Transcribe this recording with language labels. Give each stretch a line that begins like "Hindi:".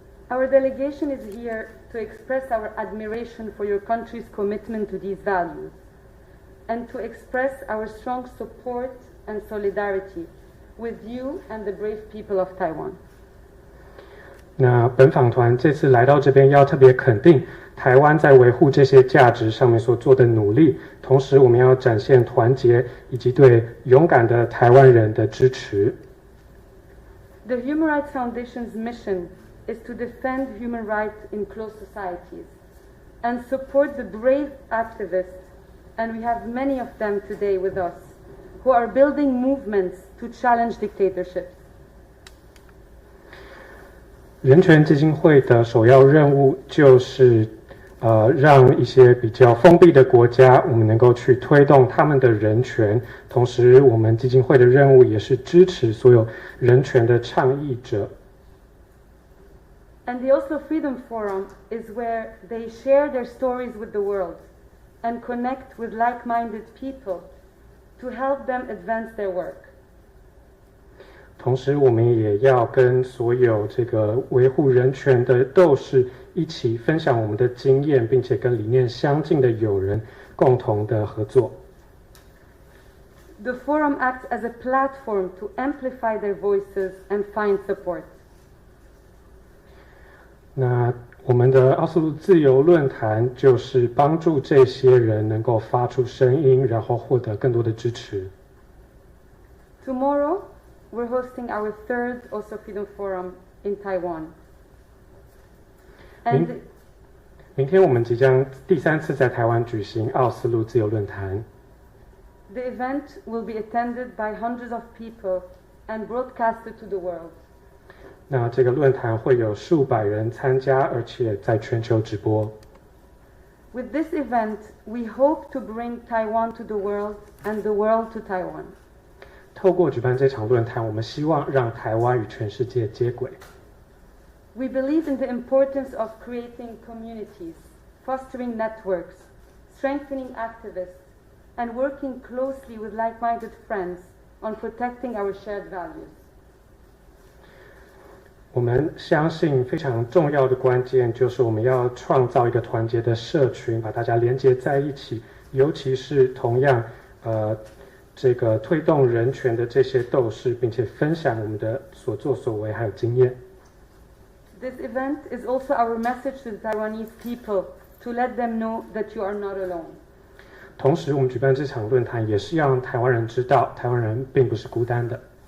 English: Our delegation is here to express our admiration for your country's commitment to these values, and to express our strong support and solidarity with you and the brave people of Taiwan.
Chinese: 那本访团这次来到这边，要特别肯定台湾在维护这些价值上面所做的努力，同时我们要展现团结以及对勇敢的台湾人的支持。
English: The Human Rights Foundation's mission is to defend human rights in closed societies and support the brave activists, and we have many of them today with us, who are building movements to challenge dictatorships.
Chinese: 人权基金会的首要任务就是让一些比较封闭的国家，我们能够去推动他们的人权，同时我们基金会的任务也是支持所有人权的倡议者。
English: And the Oslo Freedom Forum is where they share their stories with the world and connect with like-minded people to help them advance their work.
Chinese: 同时我们也要跟所有这个维护人权的斗士一起分享我们的经验，并且跟理念相近的友人共同的合作。
English: The forum acts as a platform to amplify their voices and find support.
Chinese: 那我们的奥斯陆自由论坛就是帮助这些人能够发出声音，然后获得更多的支持。
English: Tomorrow, we're hosting our third Oslo Freedom Forum in Taiwan.
Chinese: 明天我们即将第3次在台湾举行奥斯陆自由论坛。
English: The event will be attended by hundreds of people and broadcasted to the world.
Chinese: 那这个论坛会有数百人参加，而且在全球直播。
English: With this event, we hope to bring Taiwan to the world and the world to Taiwan.
Chinese: 透过举办这场论坛，我们希望让台湾与全世界接轨。
English: We believe in the importance of creating communities, fostering networks, strengthening activists, and working closely with like-minded friends on protecting our shared values.
Chinese: 我们相信非常重要的关键就是我们要创造一个团结的社群，把大家连接在一起，尤其是同样这个推动人权的这些斗士，并且分享我们的所作所为还有经验。
English: This event is also our message to the Taiwanese people to let them know that you are not alone.
Chinese: 同时，我们举办这场论坛也是要让台湾人知道，台湾人并不是孤单的。